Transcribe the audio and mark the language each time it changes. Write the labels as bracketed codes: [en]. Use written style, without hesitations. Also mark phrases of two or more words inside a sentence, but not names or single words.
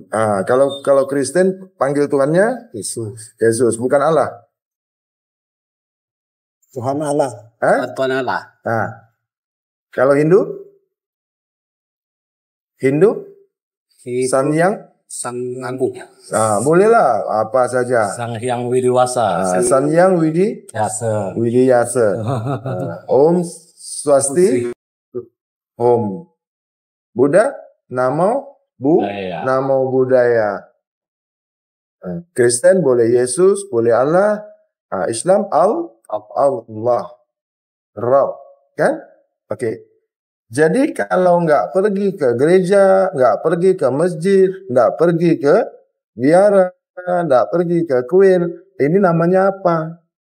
[id] Kalau Kristen panggil Tuhannya Yesus, bukan Allah. Tuhan Allah. Tuhan Allah. Kalau Hindu? Sang Agung. Bolehlah apa saja. Sang Hyang Widiwasa. Sang Hyang Widiyasa. [sa] Om Swasti. [id] Om. Buddha, [pi] Namo Buddhaya. [id] Kristen boleh Yesus, boleh Allah. Islam Allah. Rabb. Kan? Oke. Jadi kalau nggak pergi ke gereja, nggak pergi ke masjid, nggak pergi ke biara, nggak pergi ke kuil, ini namanya apa?